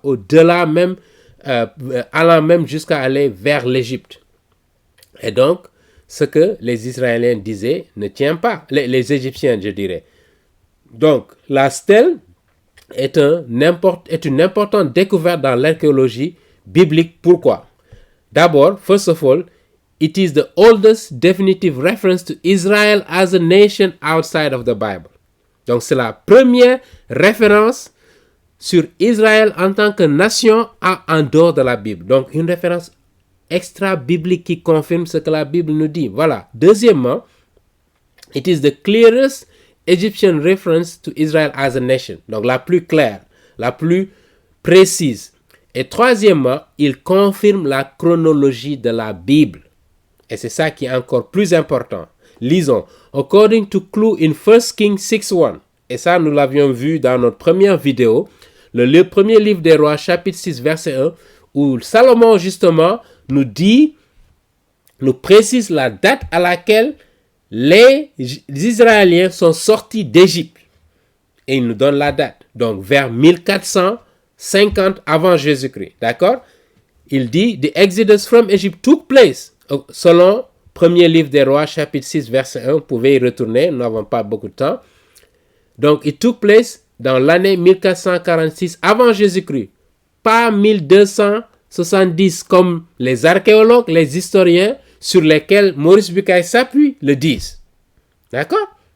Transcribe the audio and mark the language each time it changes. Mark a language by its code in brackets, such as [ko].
[fr] Au-delà même, allant même jusqu'à aller vers l'Égypte. Et donc, ce que les Israéliens disaient ne tient pas. Les Égyptiens, je dirais. Donc, la stèle est une importante découverte dans l'archéologie biblique. Pourquoi? D'abord, [en] first of all, it is the oldest definitive reference to Israel as a nation outside of the Bible. [fr] Donc, c'est la première référence sur Israël en tant que nation en dehors de la Bible. Donc, une référence extra-biblique qui confirme ce que la Bible nous dit. Voilà. Deuxièmement, [en] it is the clearest Egyptian reference to Israel as a nation. [fr] Donc, la plus claire, la plus précise. Et troisièmement, il confirme la chronologie de la Bible. Et c'est ça qui est encore plus important. Lisons. [en] According to clue in 1 Kings 6:1. [fr] Et ça, nous l'avions vu dans notre première vidéo. Le premier livre des rois, chapitre 6, verset 1, où Salomon, justement, nous précise la date à laquelle les Israéliens sont sortis d'Égypte. Et il nous donne la date. Donc, vers 1450 avant Jésus-Christ. D'accord? Il dit, [en] The Exodus from Egypt took place. [fr] Selon premier livre des rois, chapitre 6, verset 1. Vous pouvez y retourner. Nous n'avons pas beaucoup de temps. Donc, [en] it took place [fr] dans l'année 1446 avant Jésus-Christ. Pas 1270 comme les archéologues, les historiens sur lesquels Maurice Bucaille s'appuie le disent. D'accord?